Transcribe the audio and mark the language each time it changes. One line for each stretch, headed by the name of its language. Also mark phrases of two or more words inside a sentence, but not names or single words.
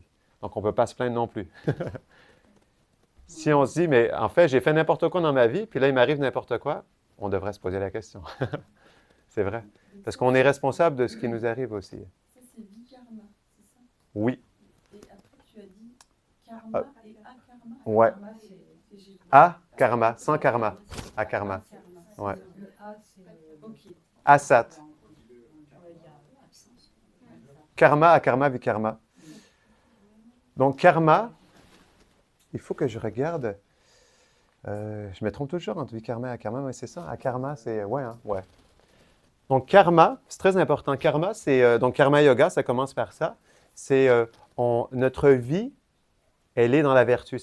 French: Donc, on ne peut pas se plaindre non plus. Si on se dit, mais en fait, j'ai fait n'importe quoi dans ma vie, puis là, il m'arrive n'importe quoi, on devrait se poser la question. C'est vrai. Parce qu'on est responsable de ce qui nous arrive aussi. Ça, c'est vikarma, c'est ça? Oui. Et après, tu as dit karma et akarma? Ouais. A-karma, sans karma. A-karma. Ouais. Asat. Karma, akarma, vikarma. Donc, karma, il faut que je regarde. Je me trompe toujours entre vikarma et akarma, mais c'est ça. Akarma, c'est... Ouais, hein, ouais. Donc, karma, c'est très important. Karma, c'est... donc, karma yoga, ça commence par ça. C'est notre vie, elle est dans la vertu.